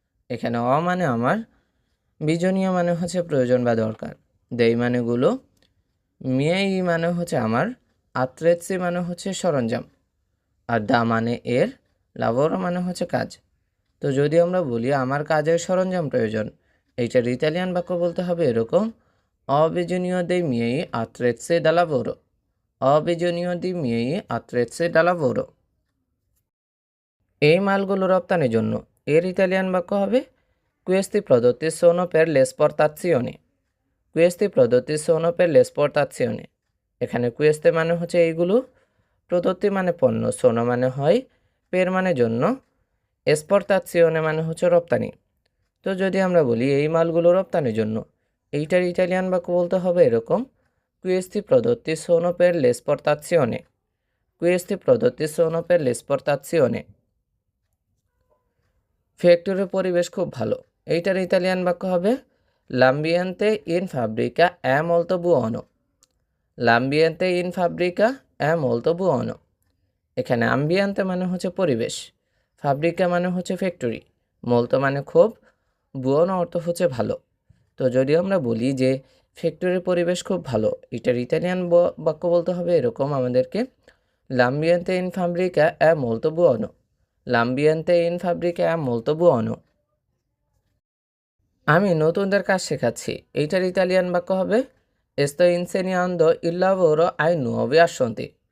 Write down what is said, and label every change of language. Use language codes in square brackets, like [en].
[bn] এখানে অ মানে আমার, বিজনীয় মানে হচ্ছে প্রয়োজন বা দরকার, দেই মানে গুলো, মিয়েই মানে হচ্ছে আমার, আত্রেৎসি মানে হচ্ছে সরঞ্জাম, আর দা মানে এর, লাভোরো মানে হচ্ছে কাজ। তো যদি আমরা বলি আমার কাজের সরঞ্জাম প্রয়োজন, এইটার ইতালিয়ান বাক্য বলতে হবে এরকম [it] অবিজনীয় দেই মিয়েই আত্রেৎসে ডালাভোরো, [bn] অবিজনীয় দি মিয়েই আত্রেৎসে ডালাভোরো। এই মালগুলো রপ্তানির জন্য, এর ইতালিয়ান বাক্য হবে [it] questi prodotti sono per l'esportazione, questi prodotti sono per l'esportazione। [bn] এখানে queste মানে হচ্ছে এইগুলো, প্রদত্তি মানে পণ্য, সোনো মানে হয়, পের মানে জন্য, এক্সপোর্টাzione মানে হচ্ছে রপ্তানি। তো যদি আমরা বলি এই মালগুলো রপ্তানির জন্য, এইটার ইটালিয়ান বাক্য বলতে হবে এরকম [it] questi prodotti sono per l'esportazione, [bn] questi prodotti sono per l'esportazione। ফ্যাক্টরির পরিবেশ খুব ভালো, এইটার ইতালিয়ান বাক্য হবে [it] L'ambiente in fabbrica è molto buono. L'ambiente in fabbrica è molto buono. [bn] এখানে আম্বিয়ান্তে মানে হচ্ছে পরিবেশ, ফাব্রিকা মানে হচ্ছে ফ্যাক্টরি, মলতো মানে খুব, বুয়োনো অর্থ হচ্ছে ভালো। তো যদি আমরা বলি যে ফ্যাক্টরির পরিবেশ খুব ভালো, এটার ইতালিয়ান বাক্য বলতে হবে এরকম আমাদেরকে, [it] l'ambiente in fabbrica è molto buono. L'ambiente in fabbrica è molto buono. [bn] আমি নতুনদের কাজ শেখাচ্ছি, এইটার ইতালিয়ান বাক্য হবে [it] sto insegnando il lavoro ai nuovi assunti.